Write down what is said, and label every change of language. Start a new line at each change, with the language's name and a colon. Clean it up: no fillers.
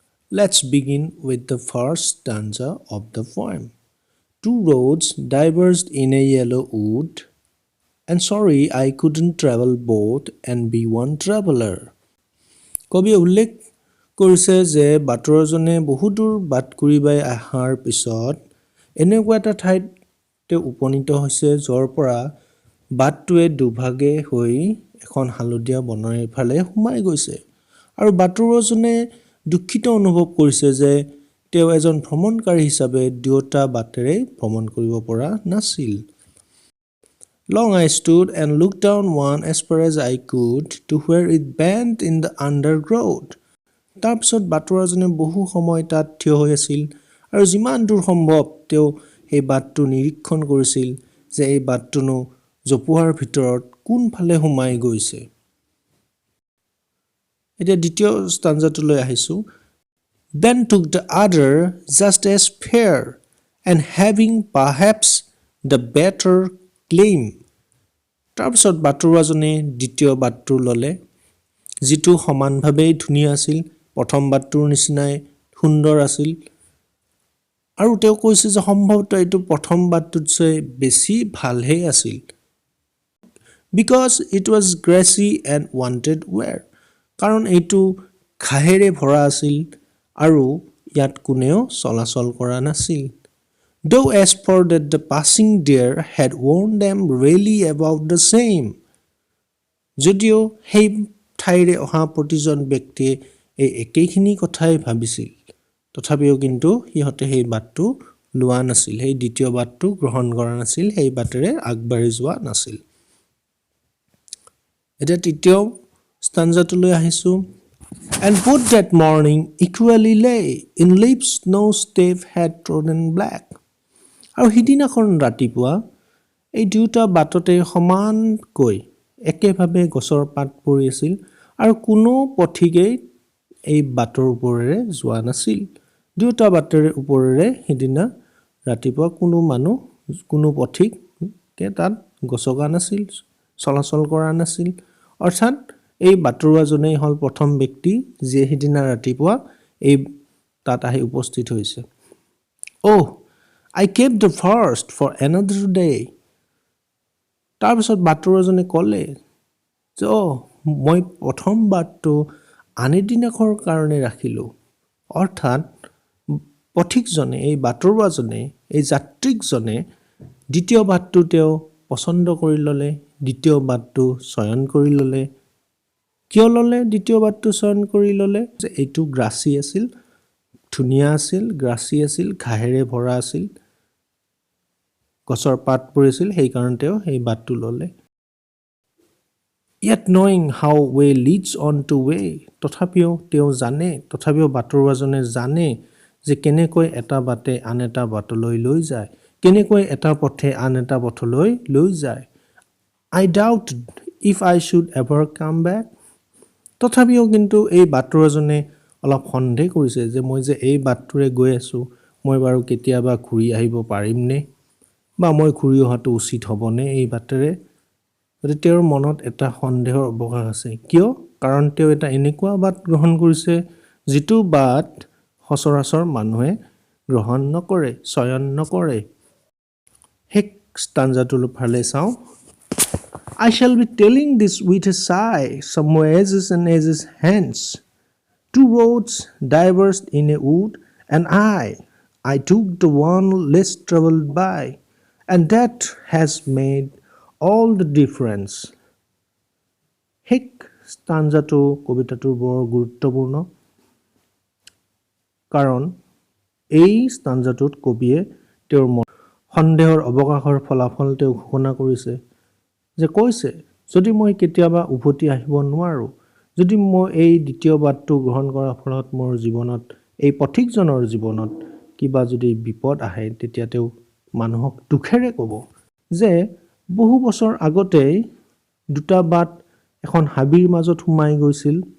English: Let's begin with the first stanza of the poem. Two roads diverged in a yellow wood, and sorry I couldn't travel both and be one traveler.
Assamese: কবিয়ে উল্লেখ কৰিছে যে বাটৰুৱাজনে বহুদূৰ বাট কুৰিবাই অহাৰ পিছত এনেকুৱা এটা ঠাইত তেওঁ উপনীত হৈছে য'ৰ পৰা বাটটোৱে দুভাগে হৈ এখন হালধীয়া বনৰ ফালে সোমাই গৈছে আৰু বাটৰুৱাজনে দুখিত অনুভৱ কৰিছে যে তেওঁ এজন ভ্ৰমণকাৰী হিচাপে দুয়োটা বাটেৰে ভ্ৰমণ কৰিব পৰা নাছিল।
English: Long I stood and looked down one as far as I could to where it bent in the undergrowth.
Assamese: তাৰপিছত বাটৰুৱাজনে বহু সময় তাত থিয় হৈ আছিল আৰু যিমান দূৰ সম্ভৱ তেওঁ সেই বাটটো নিৰীক্ষণ কৰিছিল যে এই বাটটোনো জোপোহাৰ ভিতৰত কোনফালে সোমাই গৈছে। এতিয়া দ্বিতীয় ষ্টাঞ্জাটোলৈ আহিছোঁ।
English: Then took the other just as fair and having perhaps the better claim.
Assamese: তাৰপিছত বাটৰুৱাজনে দ্বিতীয় বাটটো ল'লে যিটো সমানভাৱেই ধুনীয়া আছিল, প্ৰথম বাটটোৰ নিচিনাই সুন্দৰ আছিল আৰু তেওঁ কৈছে যে সম্ভৱতঃ এইটো প্ৰথম বাটটোতকৈ বেছি ভালহে আছিল।
English: Because it was grassy and wanted wear.
Assamese: কাৰণ এইটো ঘাঁহেৰে ভৰা আছিল আৰু ইয়াত কোনেও চলাচল কৰা নাছিল।
English: Though as for that the passing there had warned them really about the same.
Assamese: যদিও সেই ঠাইৰে অহা প্ৰতিজন ব্যক্তিয়ে এই একেইখিনি কথাই ভাবিছিল তথাপিও কিন্তু সিহঁতে সেই বাটটো লোৱা নাছিল, সেই দ্বিতীয় বাটটো গ্ৰহণ কৰা নাছিল, সেই বাটেৰে আগবাঢ়ি যোৱা নাছিল। এতিয়া তৃতীয় ষ্টাঞ্জাটোলৈ আহিছোঁ।
English: And both that morning equally lay in leaves no step had trodden black.
Assamese: আৰু সিদিনাখন ৰাতিপুৱা এই দুয়োটা বাটতে সমানকৈ একেভাৱে গছৰ পাত পৰি আছিল আৰু কোনো পথিকেই এই বাটৰ ওপৰেৰে যোৱা নাছিল। দুয়োটা বাটেৰে ওপৰেৰে সিদিনা ৰাতিপুৱা কোনো মানুহ কোনো পথিকে তাত গছকা নাছিল, চলাচল কৰা নাছিল। অৰ্থাৎ এই বাটৰুৱাজনেই হ'ল প্ৰথম ব্যক্তি যিয়ে সিদিনা ৰাতিপুৱা এই তাত আহি উপস্থিত হৈছে।
English: Oh, I kept the first for another day.
Assamese: তাৰপিছত বাটৰুৱাজনে ক'লে যে মই প্ৰথম বাটটো আন এদিনাখৰ কাৰণে ৰাখিলোঁ। অৰ্থাৎ পথিকজনে, এই বাটৰুৱাজনে, এই যাত্ৰীকজনে দ্বিতীয় বাটটো তেওঁ পচন্দ কৰি ল'লে, দ্বিতীয় বাটটো চয়ন কৰি ল'লে। কিয় ল'লে দ্বিতীয় বাটটো চয়ন কৰি ল'লে? যে এইটো গ্ৰাছী আছিল, ধুনীয়া আছিল, গ্ৰাছী আছিল, ঘাঁহেৰে ভৰা আছিল, গছৰ পাত পৰিছিল, সেইকাৰণে তেওঁ সেই বাটটো ল'লে।
English: Yet knowing how way leads on to way,
Assamese: তথাপিও বাটৰুৱাজনে জানে যে কেনেকৈ এটা বাটে আন এটা বাটলৈ লৈ যায়, কেনেকৈ এটা পথে আন এটা পথলৈ লৈ যায়।
English: I doubted if I should ever come back.
Assamese: তথাপিও কিন্তু এই বাটৰুৱাজনে অলপ সন্দেহ কৰিছে যে মই যে এই বাটটোৰে গৈ আছোঁ, মই বাৰু কেতিয়াবা ঘূৰি আহিব পাৰিমনে বা মই ঘূৰি অহাটো উচিত হ'বনে এই বাটেৰে। গতিকে তেওঁৰ মনত এটা সন্দেহৰ অৱকাশ আছে। কিয়? কাৰণ তেওঁ এটা এনেকুৱা বাট গ্ৰহণ কৰিছে যিটো বাট সচৰাচৰ মানুহে গ্ৰহণ নকৰে, চয়ন নকৰে। শেষ ষ্টাঞ্জাটোৰ ফালে চাওঁ।
English: I shall be telling this with a sigh, somewhere edges and edges hence. Two roads diverged in a wood, and I took the one less traveled by, and that has made all the difference.
Assamese: শেষ ষ্টাঞ্জাটো কবিতাটোৰ বৰ গুৰুত্বপূৰ্ণ, কাৰণ এই ষ্টাঞ্জাটোত কবিয়ে তেওঁৰ সন্দেহৰ অৱকাশৰ ফলাফল তেওঁ ঘোষণা কৰিছে, যে কৈছে যদি মই কেতিয়াবা উভতি আহিব নোৱাৰোঁ, যদি মই এই দ্বিতীয় বাটটো গ্ৰহণ কৰাৰ ফলত মোৰ জীৱনত, এই পথিকজনৰ জীৱনত কিবা যদি বিপদ আহে, তেতিয়া তেওঁ মানুহক দুখেৰে ক'ব যে বহু বছৰ আগতেই দুটা বাট এখন হাবিৰ মাজত সোমাই গৈছিল